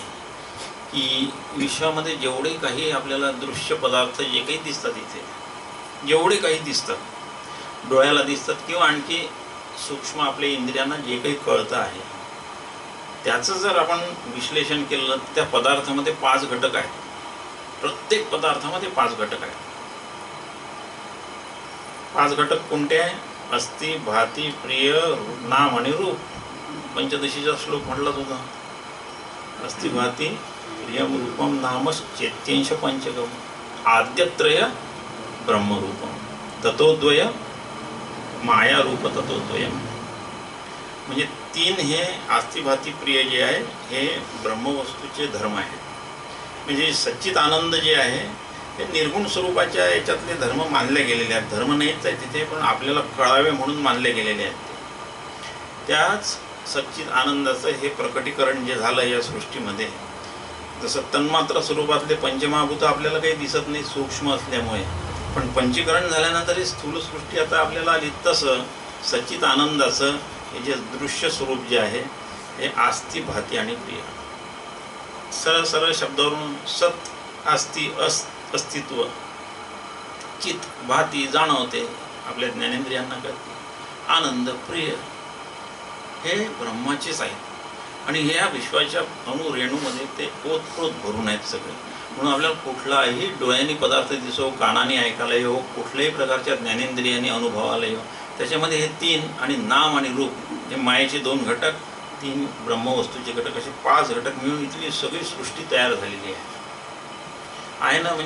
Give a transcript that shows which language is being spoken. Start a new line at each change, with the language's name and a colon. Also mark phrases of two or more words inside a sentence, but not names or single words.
Marathi: की विश्वामध्ये जेवढे काही आपल्याला दृश्य पदार्थ जे काही दिसतात, इथे जेवढे काही दिसतात, डोळ्याला दिसतात किंवा आणखी सूक्ष्म आपल्या इंद्रियांना जे काही कळतं आहे, त्याचं जर आपण विश्लेषण केलं तर त्या पदार्थामध्ये 5 घटक आहेत. प्रत्येक पदार्थामध्ये 5 घटक आहेत. 5 घटक कोणते आहे? अस्ति, भाती, प्रिय, नाम आणि रूप. पंचदशीचा श्लोक म्हटलाच होता.
Sanskrit: अस्ति, भाती, प्रियम रूपम नाम चैत्यंश पंचकम आद्यत्रय ब्रह्मरूपम ततोद्वय माया रूप ततोद्वयम.
Marathi: म्हणजे तीन हे आस्तिभाती प्रिय जे आहे हे ब्रह्मवस्तूचे धर्म आहेत. म्हणजे सच्चित आनंद जे आहे हे निर्गुण स्वरूपाच्या याच्यातले धर्म मानले गेलेले आहेत. धर्म नाहीच आहे तिथे, पण आपल्याला कळावे म्हणून मानले गेलेले आहेत. त्याच सच्चित आनंदाचं हे प्रकटीकरण जे झालं या सृष्टीमध्ये, जसं तन्मात्र स्वरूपातले पंचमहाभूत आपल्याला काही दिसत नाही सूक्ष्म असल्यामुळे, पण पंचीकरण झाल्यानंतर ही स्थूल सृष्टी आता आपल्याला आली. तसं सच्चित आनंदाचं हे जे दृश्य स्वरूप जे आहे हे आस्ती भाती आणि प्रिय. सरळ सरळ शब्दावरून सत आस्ती अस्तित्व, चित भाती जाणवते आपल्या ज्ञानेंद्रियांना करते, आनंद प्रिय हे ब्रह्माचेच आहेत. आणि ह्या विश्वाच्या अणुरेणूमध्ये ते ओतप्रोत भरून आहेत सगळे. म्हणून आपल्याला कुठलाही डोळ्यांनी पदार्थ दिसो, कानाने ऐकायला येऊ, कुठल्याही प्रकारच्या ज्ञानेंद्रियांनी अनुभवाला येऊ, त्याच्यामध्ये हे तीन आणि नाम आणि रूप हे मायेचे दोन घटक, तीन ब्रह्मवस्तूचे घटक, असे 5 घटक मिळून इथली सगळी सृष्टी तयार झालेली आहे ना.